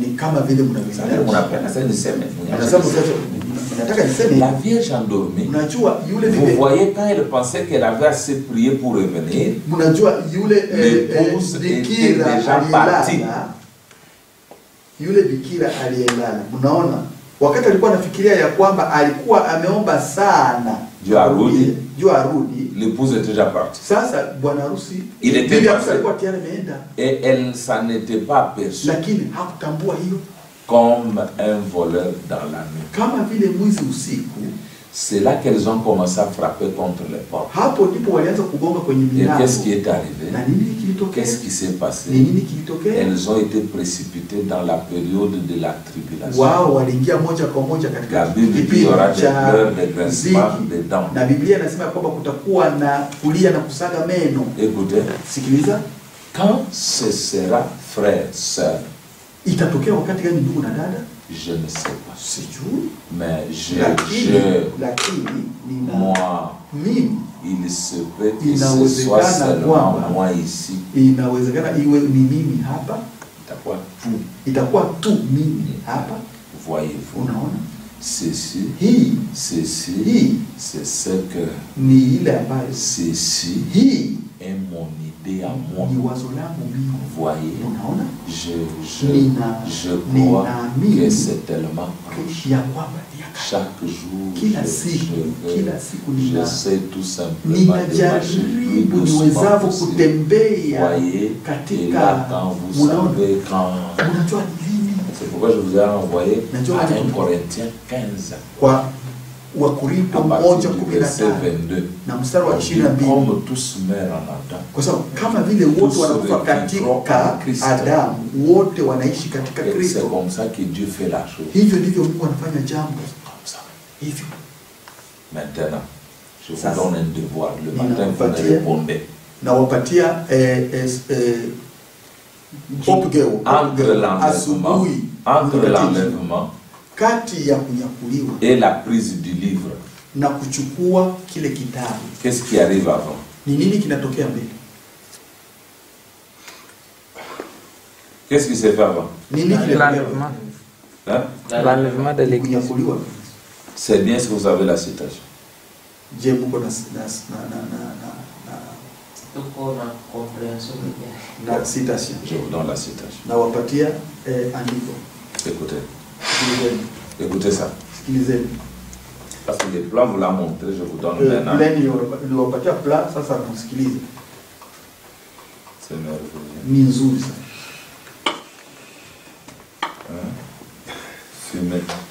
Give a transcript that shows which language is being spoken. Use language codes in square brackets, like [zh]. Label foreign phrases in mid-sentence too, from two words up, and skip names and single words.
[fr] La Vierge endormie, vous voyez quand elle pensait qu'elle avait assez prié pour revenir, l'épouse était déjà partie. [sw] wakati alikuwa anafikiria ya kwamba alikuwa ameomba sana Dieu arudi, [fr] l'épouse était déjà partie. [sw] Sasa bwana harusi [fr] il était passé [sw] alikuwa tayari ameenda, [fr] et elle s'en était pas aperçue, [sw] lakini hakutambua hiyo, [fr] comme un voleur dans la nuit. [sw] Kama vile mwizi usiku. [fr] C'est là qu'elles ont commencé à frapper contre les portes. [sw] Hapo ndipo walianza kugonga kwenye milango. [fr] Et qu'est-ce qui est arrivé? [sw] Na nini kilitokea? [fr] Qu'est-ce qui s'est passé? [sw] Nini kilitokea? [fr] Elles ont été précipitées dans la période de la tribulation. [sw] Wao waliingia moja kwa moja katika [fr] la Bible dit il y aura des pleurs, des grincements, des dents. [sw] Na Biblia inasema kwamba kutakuwa na kulia na kusaga meno. [fr] Écoutez, [sw] sikiliza, [fr] quand ce sera frère, sœur, [sw] itatokea wakati gani ndugu na dada? [fr] Je ne sais pas. [sw] Sijui. [fr] Mais moi, il se peut que ce soit seulement moi ici. [sw] Inawezekana iwe ni mimi hapa. Itakuwa tu. Itakuwa tu mimi hapa. [fr] Voyez-vous. [sw] Unaona? [fr] Ceci, c'est ce que [sw] ni ile ambayo [fr] ceci est mon idée à moi. [sw] Ni wazo langu mimi. [fr] Voyez, [sw] unaona? [fr] Je crois que c'est tellement proche. Chaque jour, j'essaie tout simplement de marcher plus doucement possible. Voyez, et là, quand vous savez, c'est pourquoi je vous ai envoyé à 1 Corinthiens 15. [sw] Wakorintho 1:15 na mstari wa 22, [fr] comme tous meurent en Adam, [sw] kwa sababu kama vile wote wanakufa katika Adamu, wote wanaishi katika Kristo. [fr] C'est comme ça que Dieu fait la chose. [sw] Hivyo ndivyo Mungu anafanya jambo [fr] comme ça. [sw] Hivyo. [fr] Maintenant, je vous donne un devoir. Le matin, vous me répondez. [sw] Na wapatia [fr] entre l'enlèvement [sw] kati ya kunyakuliwa [fr] et la prise du livre, [sw] na kuchukua kile kitabu. [fr] Qu'est-ce qui arrive avant? [sw] Ni nini kinatokea mbele? [fr] Qu'est-ce qui s'est fait avant? [sw] Nini [fr] l'enlèvement? Hein? L'enlèvement de l'église. C'est bien si vous avez la citation. [sw] Je muko na citation. [fr] Je vous donne la citation. [sw] Na wapatia andiko. [fr] Écoutez. Écoutez ça. Parce que le plan vous l'a montré, je vous donne maintenant. C'est merveilleux. Fumez.